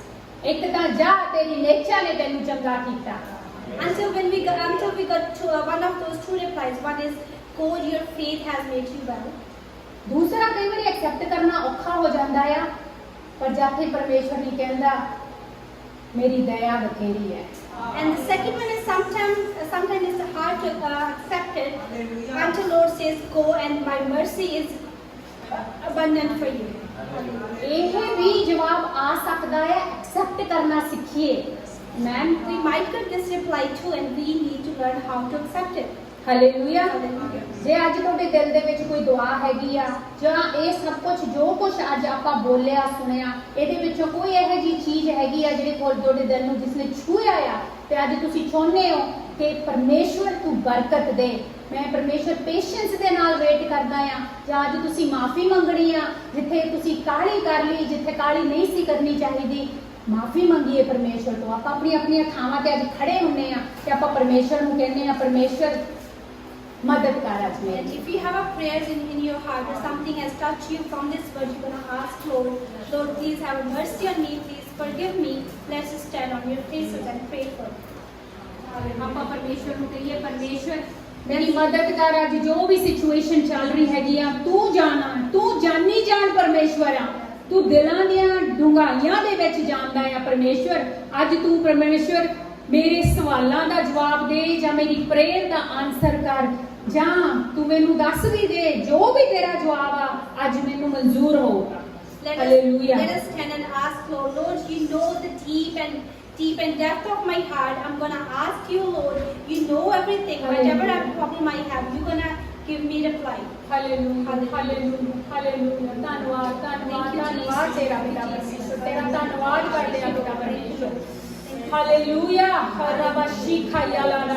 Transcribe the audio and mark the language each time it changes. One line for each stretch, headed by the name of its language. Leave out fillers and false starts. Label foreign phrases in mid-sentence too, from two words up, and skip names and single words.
Punjabi: ਇੱਕ ਤਾਂ ਜਾ ਤੇਰੀ ਨੇਚਾ ਨੇ ਤੈਨੂੰ ਚੰਗਾ ਕੀਤਾ,
English: Until we got to one of those two replies. One is, God, your faith has made you well.
Punjabi: ਦੂਸਰਾ ਕਈ ਵਾਰੀ ਐਕਸੈਪਟ ਕਰਨਾ ਔਖਾ ਹੋ ਜਾਂਦਾ ਆ, ਪਰ ਜਾਥੇ ਪਰਮੇਸ਼ਵਰ ਨਹੀਂ ਕਹਿੰਦਾ ਮੇਰੀ ਦਇਆ ਬਥੇਰੀ ਹੈ।
English: And the second one is sometimes it's hard to accept it until Lord says, go and my mercy is abundant for you.
Punjabi: ਇਹ ਵੀ ਜਵਾਬ ਆ ਸਕਦਾ ਹੈ, ਐਕਸੈਪਟ ਕਰਨਾ ਸਿੱਖੀਏ। ਮੈਮ
English: We might get this reply too, and we need to learn how to accept it.
Punjabi: ਹਾਲੇਲੂਇਆ।
English: Hallelujah.
Punjabi: ਜੇ ਅੱਜ ਤੁਹਾਡੇ ਦਿਲ ਦੇ ਵਿੱਚ ਕੋਈ ਦੁਆ ਹੈਗੀ ਆ, ਜਾਂ ਇਹ ਸਭ ਕੁਝ ਜੋ ਕੁਝ ਅੱਜ ਆਪਾਂ ਬੋਲਿਆ ਸੁਣਿਆ, ਇਹਦੇ ਵਿੱਚੋਂ ਕੋਈ ਇਹੋ ਜਿਹੀ ਚੀਜ਼ ਹੈਗੀ ਆ ਜਿਹੜੀ ਤੁਹਾਡੇ ਦਿਲ ਨੂੰ ਜਿਸਨੇ ਛੂਹਿਆ ਆ, ਤੇ ਅੱਜ ਤੁਸੀਂ ਚਾਹੁੰਦੇ ਹੋ ਕਿ ਪਰਮੇਸ਼ਵਰ ਤੂੰ ਬਰਕਤ ਦੇ, ਮੈਂ ਪਰਮੇਸ਼ਵਰ ਪੇਸ਼ੈਂਸ ਦੇ ਨਾਲ ਵੇਟ ਕਰਦਾ ਆ, ਜਾਂ ਅੱਜ ਤੁਸੀਂ ਮਾਫੀ ਮੰਗਣੀ ਆ ਜਿੱਥੇ ਤੁਸੀਂ ਕਾਹਲੀ ਕਰ ਲਈ, ਜਿੱਥੇ ਕਾਹਲੀ ਨਹੀਂ ਸੀ ਕਰਨੀ ਚਾਹੀਦੀ, ਮਾਫੀ ਮੰਗੀਏ ਪਰਮੇਸ਼ਵਰ ਤੋਂ। ਆਪਾਂ ਆਪਣੀਆਂ ਥਾਵਾਂ ਤੇ ਅੱਜ ਖੜੇ ਹੁੰਨੇ ਆ ਤੇ ਆਪਾਂ ਪਰਮੇਸ਼ਵਰ ਨੂੰ ਕਹਿੰਦੇ ਆ, ਪਰਮੇਸ਼ਵਰ ਮਦਦ ਕਰ ਅੱਜ ਮੇਰੀ।
English: And if you have a prayer in your heart or something has touched you from this word, you're going to ask Lord, Lord, please have mercy on me, please forgive me. Let's just stand on your faces and pray for it.
Punjabi: ਆਪਾਂ ਪਰਮੇਸ਼ਵਰ ਨੂੰ ਕਹੀਏ, ਪਰਮੇਸ਼ਵਰ ਮੇਰੀ ਮਦਦ ਕਰ, ਅੱਜ ਜੋ ਵੀ ਸਿਚੁਏਸ਼ਨ ਚੱਲ ਰਹੀ ਹੈਗੀ ਆ, ਤੂੰ ਜਾਣੀ ਜਾਣ ਪਰਮੇਸ਼ਵਰ ਆ, ਤੂੰ ਦਿਲਾਂ ਦੀਆਂ ਡੂੰਘਾਈਆਂ ਦੇ ਵਿੱਚ ਜਾਣਦਾ ਆ ਪਰਮੇਸ਼ਵਰ। ਅੱਜ ਤੂੰ ਪਰਮੇਸ਼ਵਰ ਮੇਰੇ ਸਵਾਲਾਂ ਦਾ ਜਵਾਬ ਦੇ, ਜਾਂ ਮੇਰੀ ਪ੍ਰੇਅਰ ਦਾ ਆਨਸਰ ਕਰ, ਜਾਂ ਤੂੰ ਮੈਨੂੰ ਦੱਸ ਵੀ ਦੇ ਜੋ ਵੀ ਤੇਰਾ ਜਵਾਬ ਆ ਅੱਜ ਮੈਨੂੰ ਮਨਜ਼ੂਰ ਹੋਊਗਾ। ਹਾਲੇਲੂਇਆ।
English: Let us stand and ask Lord, Lord, you know the deep and depth of my heart. I'm going to ask you, Lord, you know everything. Whatever problem I have, you're going to give me reply.
Punjabi: ਹਾਲੇਲੂਇਆ, ਹਾਲੇਲੂਇਆ, ਹਾਲੇਲੂਇਆ। ਧੰਨਵਾਦ ਤੇਰਾ ਪਿਤਾ ਪਰਮੇਸ਼ਵਰ, ਤੇਰਾ ਧੰਨਵਾਦ ਕਰਦੇ ਆ ਪਿਤਾ ਪਰਮੇਸ਼ਵਰ। ਹਾਲੇਲੂਇਆ।